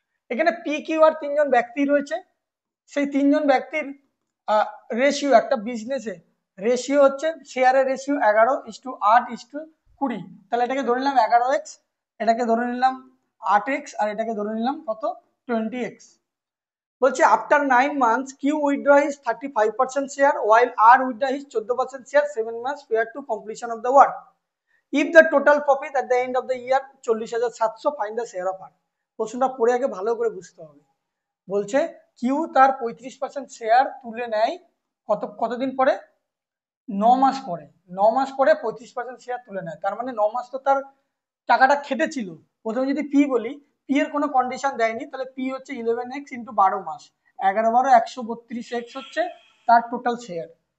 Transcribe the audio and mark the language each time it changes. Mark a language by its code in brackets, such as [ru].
[bn] এখানে P Q আর 3জন ব্যক্তি রয়েছে, সেই 3জন ব্যক্তির রেশিও, একটা বিজনেসে রেশিও হচ্ছে, শেয়ারের রেশিও 11:8:20, তাহলে এটাকে ধরে নিলাম 11x, এটাকে ধরে নিলাম 8x, আর এটাকে ধরে নিলাম কত 20x। বলছে [en] After 9 months Q withdraw his 35% share while R withdraw his 14% share 7 months prior to completion of the work. If the total profit at the end of the year 40,700, find the share of R. [bn] প্রশ্নটা পড়ে আগে ভালো করে বুঝতে হবে। বলছে Q তার 35% share তুলে নেয় কতদিন পরে, 9 মাস পরে, 9 মাস পরে 35% শেয়ার তুলে নেয়, তার মানে 9 মাস তো তার টাকাটা খেটেছিল। প্রথমে যদি পি বলি, পি এর কোনো কন্ডিশন দেয়নি, তাহলে পি হচ্ছে 11x ইন্টু 12 মাস, 11×12 132x হচ্ছে তার টোটাল শেয়ার।